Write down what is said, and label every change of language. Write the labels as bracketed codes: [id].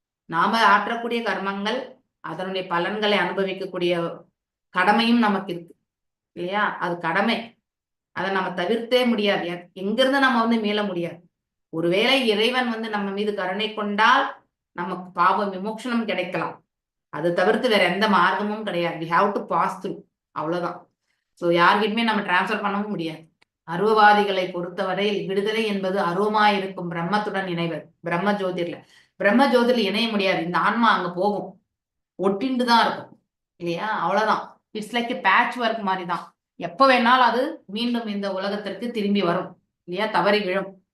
[ta] நாம ஆற்றக்கூடிய கர்மங்கள் அதனுடைய பலன்களை அனுபவிக்கக்கூடிய கடமையும் நமக்கு இருக்கு இல்லையா? அது கடமை, அதை நம்ம தவிர்த்தே முடியாது. எங்கிருந்து நம்ம வந்து மீள முடியாது. ஒருவேளை இறைவன் வந்து நம்ம மீது கருணை கொண்டால் நமக்கு பாவ விமோசனம் கிடைக்கலாம். அது தவிர்த்து வேற எந்த மார்க்கமும் கிடையாது. [en] we have to pass through, [ta] அவ்வளவுதான். சோ யார்கிட்டயுமே நம்ம டிரான்ஸ்பர் பண்ணவும் முடியாது. அருவவாதிகளை பொறுத்தவரை விடுதலை என்பது அருவமாயிருக்கும் பிரம்மத்துடன் இணைவது. பிரம்ம ஜோதிர்ல இணைய முடியாது. இந்த ஆன்மா அங்க போகும், ஒட்டிண்டு தான் இருக்கும் இல்லையா? அவ்வளவுதான். [en] it's like patch work [ta] மாதிரி தான். எப்ப வேணாலும் அது மீண்டும் இந்த உலகத்திற்கு திரும்பி வரும் இல்லையா? தவறி விழும்.